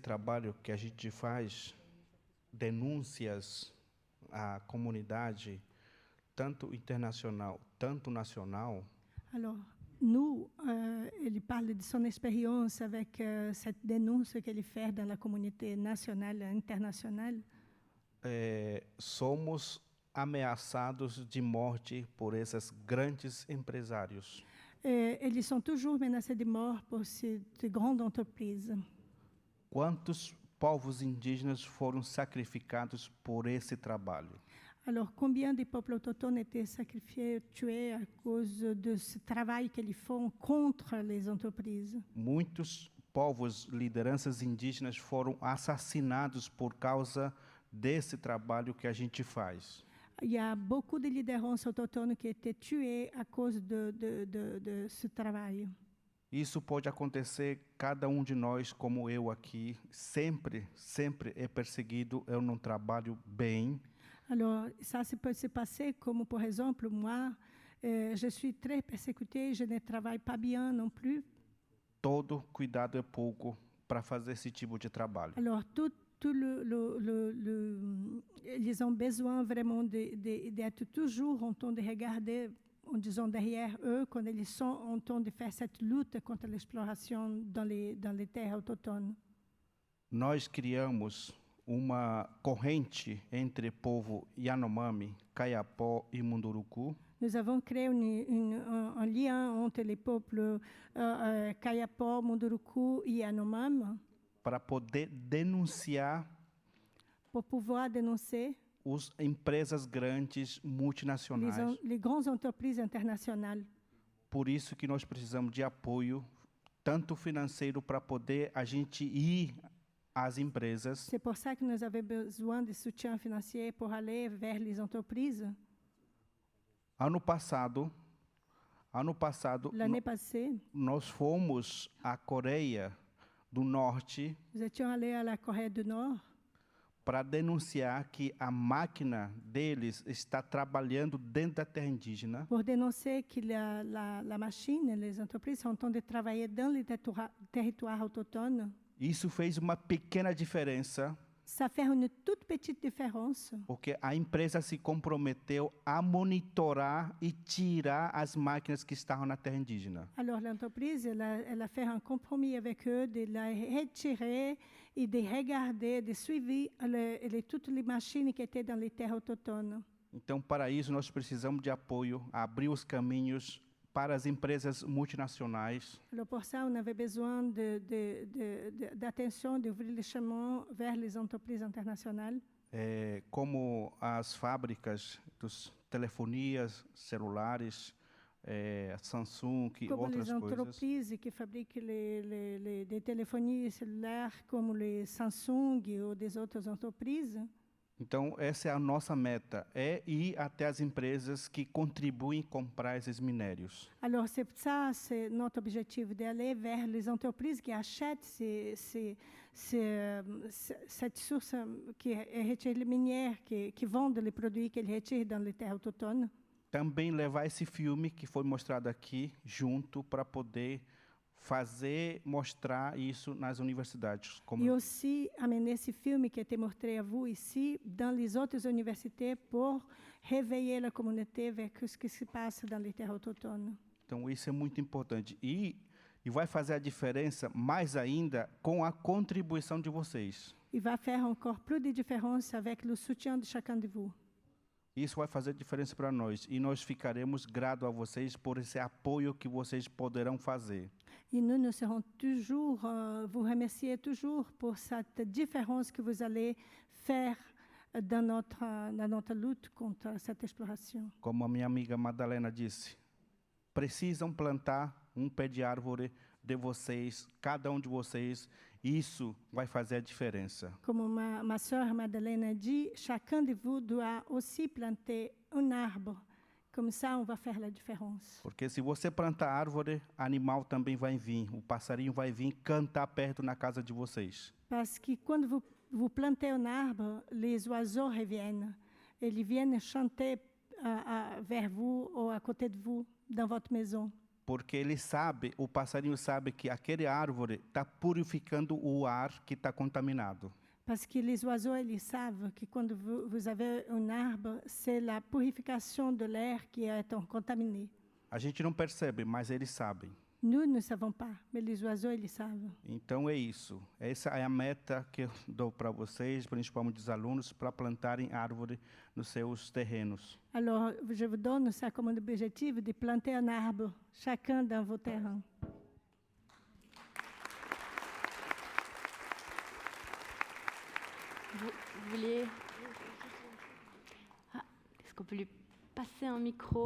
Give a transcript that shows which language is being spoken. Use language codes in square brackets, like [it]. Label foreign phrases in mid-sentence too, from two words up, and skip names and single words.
[pt] trabalho que a gente faz, denúncias à comunidade, tanto internacional, tanto nacional. [fr] Alors, nous, il parle de son expérience avec cette dénonce qu'il fait dans la communauté nationale et internationale. [pt] Somos ameaçados de morte por esses grandes empresários. [fr] Eles sont toujours menacés de mort por ces grandes entreprises. [pt] Quantos povos indígenas foram sacrificados por esse trabalho? [fr] Alors, combien de peuples autochtones étaient sacrifiés, tués à cause de ce travail qu'ils font contre les entreprises? [pt] Muitos povos, lideranças indígenas foram assassinados por causa desse trabalho que a gente faz. [fr] Il y a beaucoup de liderances autochtones qui étaient tuées à cause de ce travail. [pt] Isso pode acontecer, cada de nós, como eu aqui, sempre é perseguido, eu não trabalho bem. [fr] Alors, ça peut se passer comme, par exemple, moi, je suis très persécutée, je ne travaille pas bien non plus. [pt] Todo cuidado é pouco para fazer esse tipo de trabalho. [fr] Alors, ils ont besoin vraiment d'être toujours en train de regarder, en disant derrière eux, quand ils sont en train de faire cette lutte contre l'exploration dans les terres autochtones. [pt] Nós criamos uma corrente entre povo Yanomami, Kayapó e Munduruku. [fr] Nous avons créé un lien entre les peuples Kayapó, Munduruku et Yanomami. [pt] Para poder denunciar [fr] pour pouvoir dénoncer [pt] as empresas grandes multinacionais. [fr] Les grandes entreprises internationales. [pt] Por isso que nós precisamos de apoio tanto financeiro para poder a gente ir às empresas. [fr] C'est pour ça que nous avons besoin de soutien financier pour aller vers les entreprises. [pt] Ano passado, [fr] L'année passée, [pt] nós fomos à Coreia do Norte [fr] nous étions allés à la Corée du Nord [pt] para denunciar que a máquina deles está trabalhando dentro da terra indígena. [fr] pour dénoncer que la machine, les entreprises sont en train de travailler dans les territoires autochtones. [pt] Isso fez uma pequena diferença, [fr] Ça fait une toute petite différence [pt] porque a empresa se comprometeu a monitorar e tirar as máquinas que estavam na terra indígena. [fr] Alors l'entreprise, elle a fait un compromis avec eux de la retirer et de regarder, de suivre toutes les machines qui étaient dans les terres autochtones. [pt] Então, para isso, nós precisamos de apoio, abrir os caminhos para as empresas multinacionais. [fr] Alors pour ça, on avait besoin d'attention, d'ouvrir le chemin vers les entreprises internationales. [pt] Como as fábricas dos telefonias celulares, Samsung e [fr] Comme [pt] outras [fr] les [pt] coisas. [fr] entreprises qui fabriquent des téléphonies cellulaires comme les Samsung ou des autres entreprises. [pt] Então, essa é a nossa meta, é ir até as empresas que contribuem em comprar esses minérios. [fr] Alors c'est ça, c'est notre objectif, d'aller vers les entreprises qui achètent cette source qui retire les minières, qui vendent les produits qu'ils retirent dans les terres autochtones. [pt] Também levar esse filme que foi mostrado aqui junto para poder mostrar isso nas universidades. [fr] Et aussi amener ce film qui a été montré à vous ici dans les autres universités pour réveiller la communauté vers ce qui se passe dans les terres autochtones. [pt] Então isso é muito importante e vai fazer a diferença mais ainda com a contribuição de vocês. [fr] Il va faire encore plus de différence avec le soutien de chacun de vous. [pt] Isso vai fazer diferença para nós e nós ficaremos gratos a vocês por esse apoio que vocês poderão fazer. [fr] Et nous serons toujours, vous remercier toujours pour cette différence que vous allez faire dans notre lutte contre cette exploration. [pt] Como a minha amiga Madalena disse, precisam plantar pé de árvore de vocês, cada de vocês, isso vai fazer a diferença. [fr] Comme ma sœur Madeleine a dit, chacun de vous doit aussi planter un arbre. Comme ça, on va faire la différence. [pt] Porque se você plantar árvore, animal também vai vir. O passarinho vai vir cantar perto na casa de vocês. [fr] Parce que quand vous plantez un arbre, les oiseaux reviennent. Ils viennent chanter vers vous ou à côté de vous, dans votre maison. [pt] Porque ele sabe, o passarinho sabe que aquele árvore está purificando o ar que está contaminado. [fr] Parce que les oiseaux, ils savent que quand vous avez un arbre, c'est la purification de l'air qui est contaminé. [pt] A gente não percebe, mas eles sabem. [fr] Nous ne savons pas, mais les oiseaux, ils savent. [pt] Então é isso. Essa é a meta que eu dou para vocês, principalmente os alunos, para plantarem árvore nos seus terrenos. [fr] Alors, je vous donne ça comme objectif de planter un arbre, chacun dans vos terrains. Vous vouliez... Est-ce qu'on peut lui passer un micro?